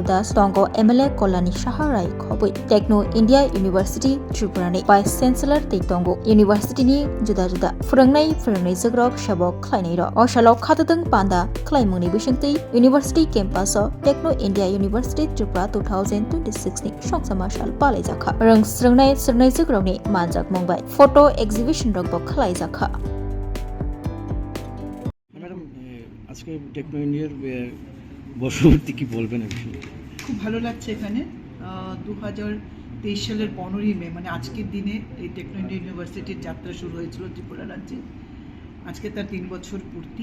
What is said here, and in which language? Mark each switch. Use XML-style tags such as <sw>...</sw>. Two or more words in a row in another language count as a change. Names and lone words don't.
<trp>Das Tongo MLA Kolani Shaharai Khobui Techno India University Tripura ni</trp> <en>Vice Chancellor</en> <trp>Te Tongo University ni Juda Frangnai Jagrok Shabok Khlainai ro Osalo Khatatang Panda Klaimuni Bishingti</trp> <en>University Campus</en> <trp>Techno India University Tripura 2026 ni Songsama Shal Palaijakha Rang Srangnai Jagrok ni Manjak Mumbai</trp> <en>Photo Exhibition</en> <trp>rok bok Khlaijakha</trp> <bn>আজকে টেকনো ইন্ডিয়ার বর্ষপূর্তি কি বলবেন? খুব ভালো লাগছে এখানে 2023 সালের 15ই মে মানে আজকের দিনে এই টেকনো ইন্ডিয়া ইউনিভার্সিটির যাত্রা শুরু হয়েছিল ত্রিপুরা রাজ্যে। আজকে তার 3 বছর পূর্তি।</bn>